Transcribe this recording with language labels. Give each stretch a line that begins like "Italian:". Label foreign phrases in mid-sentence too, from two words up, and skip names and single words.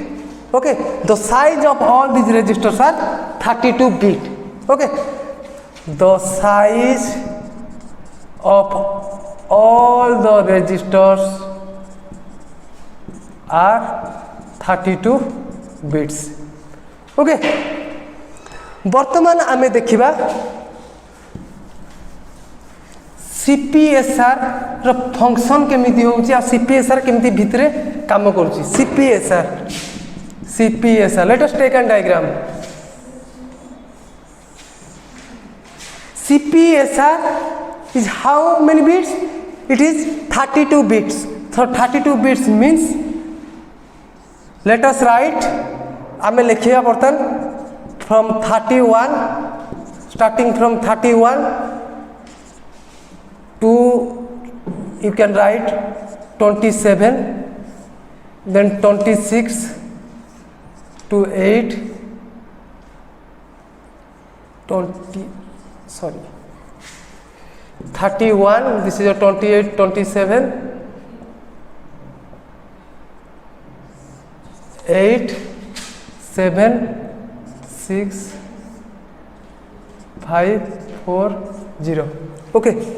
English: Okay, the size of all these registers are 32-bit. Okay, the size of all the registers are 32 bits.
Odia: Okay, ବର୍ତମାନ ଆମେ ଦେଖିବା CPSR ରୋ ଫଂକ୍ସନ କେମିତି ହୋଉଚୀ ଆ CPSR କେମିତି ଭିତରେ କାମ କରୂଚୀ.
English: CPSR let us take a diagram. CPSR is how many bits? It is 32 bits. So 32 bits means let us write
Odia: ଆମେ ଲିଖିଆ ବର୍ତନ
English: from 31, starting from 31 to, you can write 27, then 26 to 8, 31, this is a 28, 27, 8, 7, 6, 5, 4, 0. Okay.